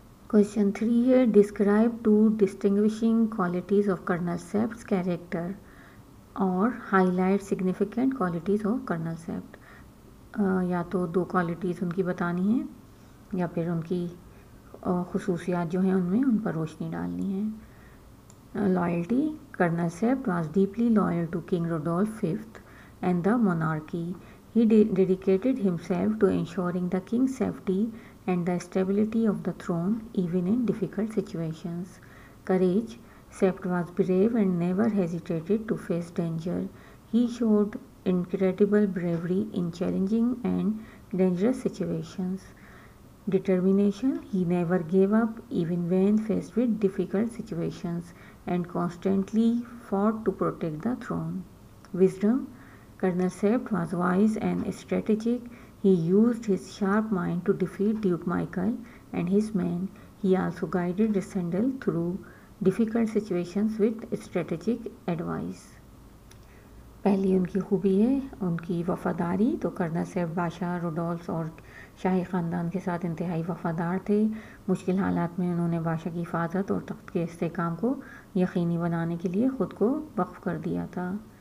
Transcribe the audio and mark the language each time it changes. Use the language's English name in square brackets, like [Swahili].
[English] Question 3 ہے describe 2 distinguishing qualities of Colonel Sept's character اور highlight significant qualities of Colonel Sept. [Urdu] یا تو 2 qualities ان کی بتانی ہیں یا پھر ان کی خصوصیات جو ہیں ان پر روشنی ڈالنی ہے۔ [English] Loyalty, Colonel Sept was deeply loyal to King Rudolf fifth and the monarchy. He dedicated himself to ensuring the king's safety and the stability of the throne even in difficult situations. Courage, Sept was brave and never hesitated to face danger. He showed incredible bravery in challenging and dangerous situations. Determination, he never gave up even when faced with difficult situations and constantly fought to protect the throne. Wisdom, Colonel Sept was wise and strategic. He used his sharp mind to defeat Duke Michael and his men. He also guided Rassendyll through difficult situations with strategic advice. [Urdu] پہلی ان کی خوبی ہے ان کی وفاداری. تو colonel سیفٹ بادشاہ Rudolf اور شاہی خاندان کے ساتھ انتہائی وفادار تھے. مشکل حالات میں انہوں نے بادشاہ کی حفاظت اور تخت کے استحکام کو یقینی بنانے کے لیے خود کو وقف کر دیا تھا.